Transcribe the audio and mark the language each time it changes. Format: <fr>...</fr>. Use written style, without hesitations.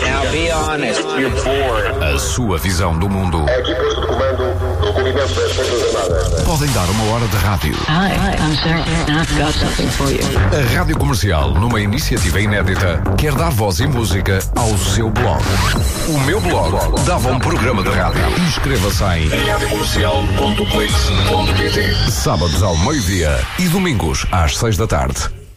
<en>Now be honest, you're bored.</en> <pt>A sua visão do mundo. É aqui posto de comando do comitê das Forças Armadas. Podem dar uma hora de rádio.</pt> <en>Hi, I'm Sarah, and I've got something for you.</en> <pt>A Rádio Comercial, numa iniciativa inédita, quer dar voz e música ao seu blog. O meu blog dava um programa de rádio. Inscreva-se em radiocomercial.clix.pt. Sábados ao meio-dia e domingos às 6 da tarde.</pt>